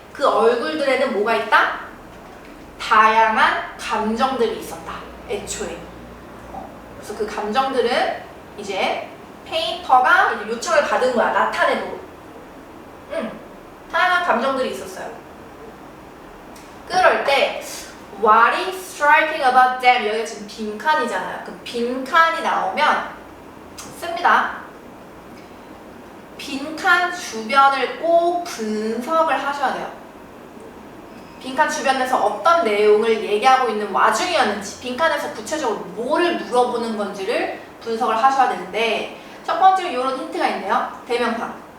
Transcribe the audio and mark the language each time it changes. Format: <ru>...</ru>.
<ko>그 얼굴들에는 뭐가 있다? 다양한 감정들이 있었다. 애초에. 그래서 그 감정들은 이제 페인터가 이제 요청을 받은 거야. 나타내도록. 다양한 감정들이 있었어요. 그럴 때</ko> <en>What is striking about them?</en> <ko>여기가 지금 빈칸이잖아요. 그 빈칸이 나오면 씁니다. 빈칸 주변을 꼭 분석을 하셔야 돼요. 빈칸 주변에서 어떤 내용을 얘기하고 있는 와중이었는지, 빈칸에서 구체적으로 뭐를 물어보는 건지를 분석을 하셔야 되는데 첫 번째로 이런 힌트가 있네요. 대명사.</ko>